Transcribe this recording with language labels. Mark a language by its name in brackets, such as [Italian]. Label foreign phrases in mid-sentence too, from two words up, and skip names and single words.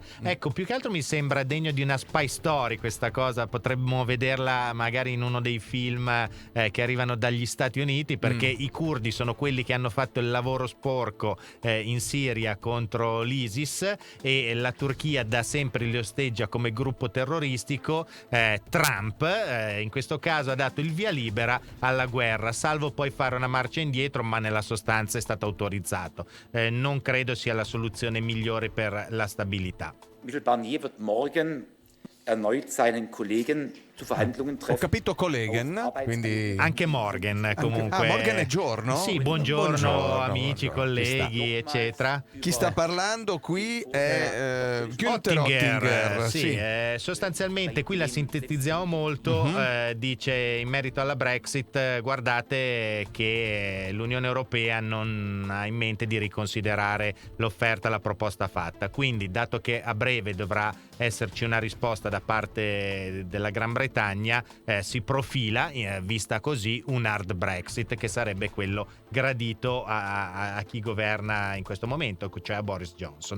[Italian] Ecco, più che altro mi sembra degno di una spy story questa cosa, potremmo vederla magari in uno dei film che arrivano dagli Stati Uniti, perché i curdi sono quelli che hanno fatto il lavoro sporco in Siria contro l'ISIS e la Turchia da sempre li osteggia come gruppo terroristico. Trump in questo caso ha dato il via libera alla guerra, salvo poi fare una marcia indietro, ma nella sostanza è stato autorizzato. Non credo sia la soluzione migliore per la stabilità. [German] Michel Barnier wird morgen erneut seinen Kollegen zu Verhandlungen treffen. [Italian] Ho capito Kollegen, quindi anche Morgan comunque. Morgan è giorno? Sì, buongiorno amici, colleghi, eccetera. Chi sta parlando qui è Günther Oettinger. Sì. Sostanzialmente qui la sintetizziamo molto, dice in merito alla Brexit, guardate che l'Unione Europea non ha in mente di riconsiderare l'offerta, la proposta fatta, quindi dato che a breve dovrà esserci una risposta da parte della Gran Bretagna, si profila, vista così, un [English] hard Brexit, [Italian] che sarebbe quello gradito a chi governa in questo momento, cioè a Boris Johnson.